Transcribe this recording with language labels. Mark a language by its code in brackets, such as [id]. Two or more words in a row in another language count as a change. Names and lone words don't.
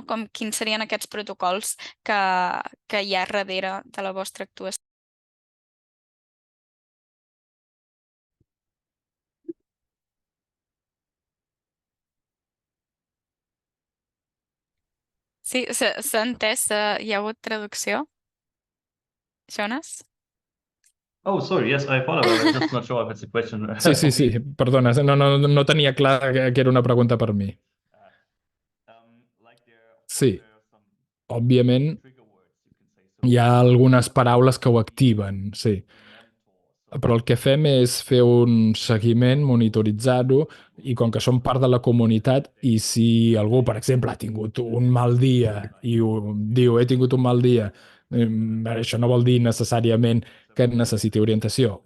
[ca] Quins serien aquests protocols que hi ha darrere de la vostra actuació? Sí, s'ha entès? Hi ha hagut traducció? Jonas? [en] Oh, sorry. Yes, I follow. I'm just not sure if it's a question. [ca] Sí, perdona, no tenia clar que era una pregunta per mi. Sí, òbviament hi ha algunes paraules que ho activen, sí. Però el que fem és fer un seguiment, monitoritzar-ho, i com que som part de la comunitat, i si algú, per exemple, ha tingut un mal dia i diu he tingut un mal dia, això no vol dir necessàriament que necessiti orientació.